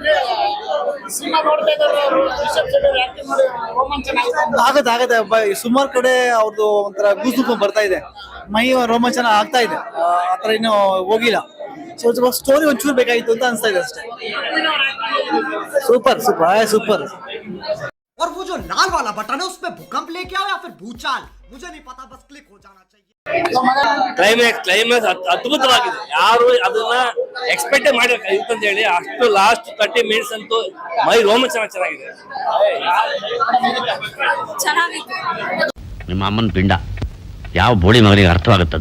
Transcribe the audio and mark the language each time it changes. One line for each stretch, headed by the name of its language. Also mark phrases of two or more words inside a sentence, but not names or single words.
Kannada: ಆಗತ್ತೆ ಸುಮಾರು ಕಡೆ ಅವ್ರದ್ದು ಒಂಥರ ಗೂಸು ಬರ್ತಾ ಇದೆ, ಮೈ ರೋಮಾಂಚನ ಆಗ್ತಾ ಇದೆ. ಆತರ ಇನ್ನು ಹೋಗಿಲ್ಲ.
English: so story
Kannada: ಒಂಚೂರು ಬೇಕಾಗಿತ್ತು ಅಂತ ಅನ್ಸ್ತಾ ಇದೆ ಅಷ್ಟೇ. ಸೂಪರ್.
Hindi: और वो जो लाल वाला बटन है उसमें भूकंप लेके आओ या फिर भूचाल, मुझे नहीं पता, बस क्लिक हो जाना चाहिए.
Kannada: ಕ್ಲೈಮ್ಯಾಕ್ಸ್ ಅದ್ಭುತವಾಗಿದೆ. ಯಾರು ಅದನ್ನ ಎಕ್ಸ್ಪೆಕ್ಟ್ ಮಾಡಿರ್ತಾರೆ ಅಂತ ಹೇಳಿ ಅಷ್ಟು
English: last 30 minutes
Kannada: ಅಂತೂ ಮೈ ರೋಮಾಂಚನ ಚೆನ್ನಾಗಿದೆ. ನಿಮ್ಮ ಅಮ್ಮನ ಪಿಂಡ ಯಾವ ಬೋಳಿ ಮಗನಿಗೆ ಅರ್ಥವಾಗುತ್ತದೆ.